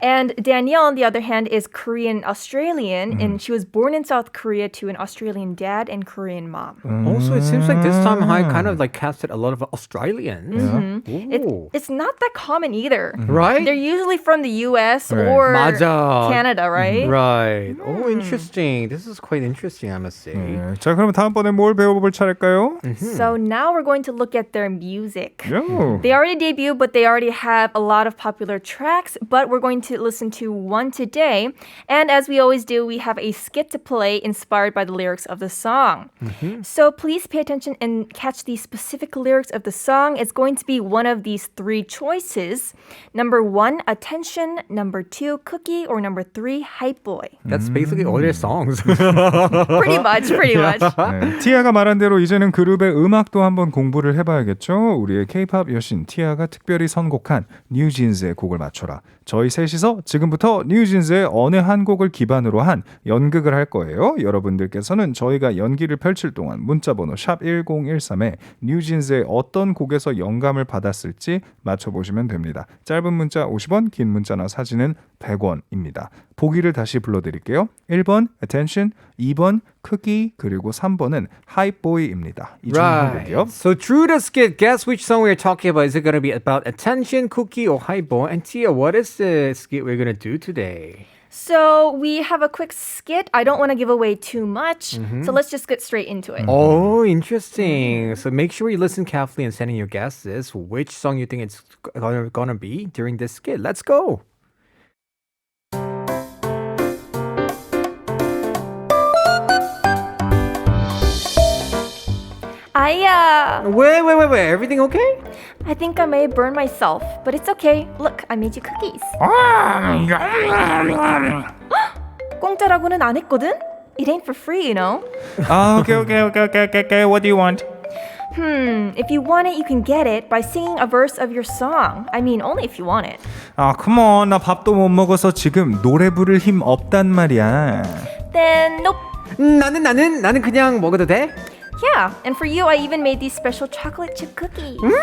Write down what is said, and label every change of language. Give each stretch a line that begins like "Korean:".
English: And Danielle, on the other hand, is Korean Australian, and she was born in South Korea to an Australian dad and Korean mom. Also, it seems like this time I kind of like casted a lot of Australians. Ooh. It's not that common either. Right? They're usually from the US Right. or
Korean: 맞아.
English: Canada, right? Right. Oh, interesting. This is quite interesting, I must say.
Korean: 네. 자, 그럼 다음번에 뭘 배워볼 차례일까요?
English: So now we're going to look at their music.
Korean: 요.
English: They already debuted, but they already have a lot of popular tracks, but we're going to listen to one today. And as we always do, we have a skit to play inspired by the lyrics of the song. So please pay attention and catch the specific lyrics of the song. It's going to be one of these 3 choices. Number 1, attention. Number 2, cookie. Or number 3, hype boy. That's basically all their songs. Pretty much.
Korean: 네, 티아가 말한 대로 이제는 그룹의 음악도 한번 공부를 해봐야겠죠. 우리의 K-pop 여신 티아가 특별히 선곡한 뉴진스의 곡을 맞춰라. 저희 셋이서 지금부터 뉴진스의 어느 한 곡을 기반으로 한 연극을 할 거예요. 여러분들께서는 저희가 연기를 펼칠 동안 문자번호 샵1013에 뉴진스의 어떤 곡에서 영감을 받았을지 맞춰보시면 됩니다. 짧은 문자 50원, 긴 문자나 사진은 100원입니다. 보기를 다시 불러드릴게요. 1번 attention, 2번 cookie, 그리고 3번은 hype boy입니다. 이 중 한 곡이요.
English: Right. So through the skit, guess which song we're talking about. Is it going to be about attention, cookie, or hype boy? And Tia, what is the skit we're going to do today? So we have a quick skit. I don't want to give away too much, so let's just get straight into it. Oh, interesting. So make sure you listen carefully and send in your guesses. Which song you think it's gonna be during this skit? Let's go. Wait. Everything okay? I think I may have burned myself, but it's okay. Look, I made you cookies.
Korean: 공짜라고는 안 했거든?
English: It ain't for free, you know. Okay. What do you want? If you want it, you can get it by singing a verse of your song. I mean, only if you want it. 아, come on.
Korean: 나 밥도 못 먹어서 지금 노래 부를 힘 없단 말이야.
English: Then, nope.
Korean: 나는 그냥 먹어도 돼?
English: Yeah, and for you, I even made these special chocolate chip cookies.